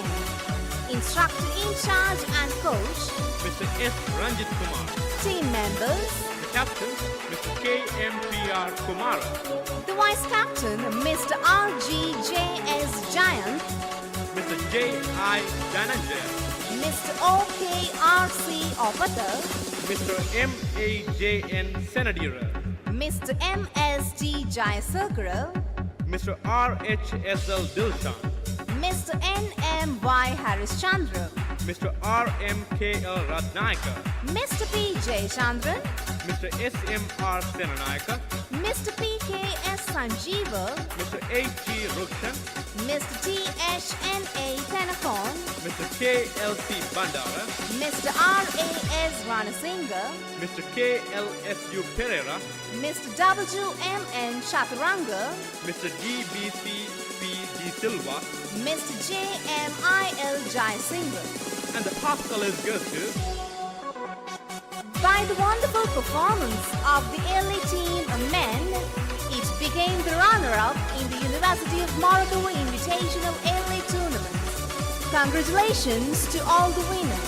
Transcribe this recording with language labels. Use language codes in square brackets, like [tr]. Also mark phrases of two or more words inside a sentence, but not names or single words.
[en] Instructor in charge and coach, Mr. S. Ranjit Kumar, team members, the captain, Mr. K. M. P. R. Kumara, the vice captain, Mr. R.G.J.S. Giant, Mr. J. I. Dhananjaya, Mr. O.K.R.C. Opatar, Mr. M. A. J. N. Senadira, Mr. M.S.T. Jayasakara, Mr. R. H. S. L. Dilshan, Mr. N.M.Y. Harris Chandra, Mr. R. M. K. L. Ratnayaka, Mr. P.J. Chandran, Mr. S. M. R. Senanayaka, Mr. P.K.S. Sanjeeva, Mr. H. G. Rukshan, Mr. T.H.N.A. Tenakon, Mr. K. L. C. Bandara, Mr. R.A.S. Ranasinghe, Mr. K. L. S. U. Pereira, Mr. W.M.N. Chaturanga, Mr. D. B. C. P. D. Silva, Mr. J.M.I.L. Jayasinghe. and the half colors goes to By the wonderful performance of the LA Team Men, it became the runner-up in the University of Morocco Invitational LA Tournament. Congratulations to all the winners.